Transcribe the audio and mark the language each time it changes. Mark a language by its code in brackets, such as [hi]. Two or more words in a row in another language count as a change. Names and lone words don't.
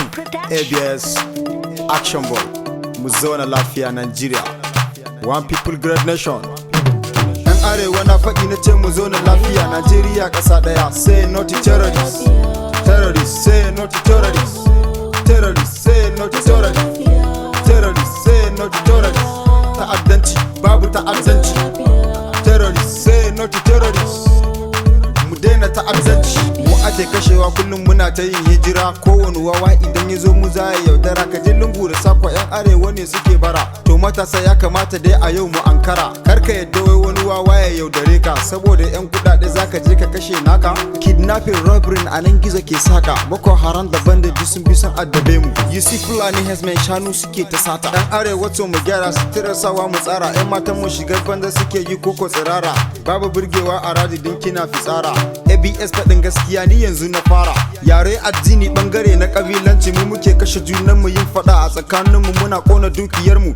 [ha] ABS Action Boy mu zauna lafiya Nigeria, [en] one people great nation. [ha] Yan arewa na faɗi na ce mu zauna lafiya Nigeria ƙasa ɗaya. [en] Say no to terrorists, terrorists say no to terrorists, terrorists say no to terrorists, terrorists say no to terrorists. [ha] Ta'addanci babu ta'addanci, [en] terrorists say no to terrorists. [ha] Mu daina ta'addanci, mu ake kashewa kullum muna ta yin hijira. Kowane wawa idan ya zo mu za ya yaudara. Ka je lungu da sako yan arewa ne suke bara. To matasa ya kamata dai a yau mu ankara. Karka yadda wai wani wawa ya yaudare ka, saboda yan kudade zaka je ka kashe naka. [en] Kidnapping, robbery [ha] a nan gizo ke saka. Boko Haram da bandit sun bi sun addabe mu. [en] You see Fulani herdsmen [ha] shanu suke ta sata. Yan arewa to mu gyara, sutura sawa mu tsara. Yan matan mu shigar banda suke yi koko tsirara. Babu burgewa a radi din kina fitsara. ABS faɗin gaskiya ni yanzu na fara. Yare addini bangare na kabilanci mu muke kashe junan mu, yin fada a tsakanin mu muna kona dukiyar mu.